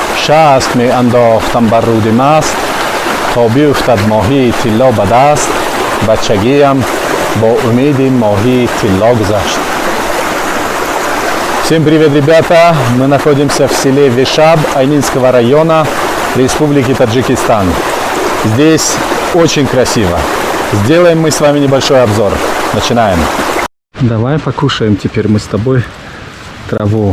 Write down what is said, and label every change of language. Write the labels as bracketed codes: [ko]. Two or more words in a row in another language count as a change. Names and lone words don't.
[fa] چسب می انداختم بر رود مست تا بیفتد ماهی طلا به دست بچگیم با امید ماهی طلا گذشت. [ru] Всем привет, ребята! Мы находимся в селе Вишаб Айнинского района Республики Таджикистан. Здесь очень красиво. Сделаем мы с вами небольшой обзор. Начинаем. Давай покушаем теперь мы с тобой траву.